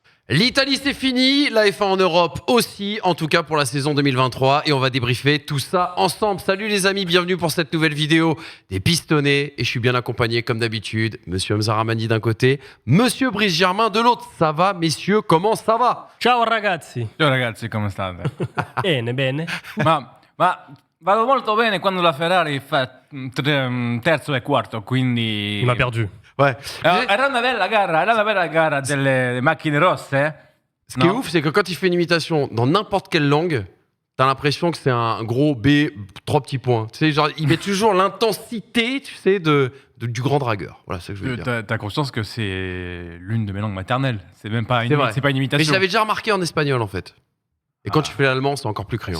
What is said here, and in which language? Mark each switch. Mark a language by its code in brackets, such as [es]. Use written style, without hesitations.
[fr] L'Italie c'est fini, la F1 en Europe aussi, en tout cas pour la saison 2023 et on va débriefer tout ça ensemble. Salut les amis, bienvenue pour cette nouvelle vidéo des pistonnés et je suis bien accompagné comme d'habitude, monsieur Hamza Ramani d'un côté, monsieur Brice Germain de l'autre. Ça va messieurs, comment ça va? [it] Ciao ragazzi. Ciao ragazzi, come state? Bene, bene. ma vado molto bene quando la Ferrari fa terzo e quarto, quindi... [fr] Il m'a perdu. Ouais. [it] Era una bella gara delle macchine rosse, eh? [fr] Ce qui est ouf, c'est que quand il fait une imitation dans n'importe quelle langue, t'as l'impression que c'est un gros B, 3 petits points. Tu sais, genre, il met toujours l'intensité, tu sais, du grand dragueur. Voilà, c'est ce que je veux dire. T'as conscience que c'est l'une de mes langues maternelles. C'est même pas C'est vrai. c'est pas une imitation. Mais je l'avais déjà remarqué en espagnol en fait. Et quand tu fais l'allemand, c'est encore plus criant.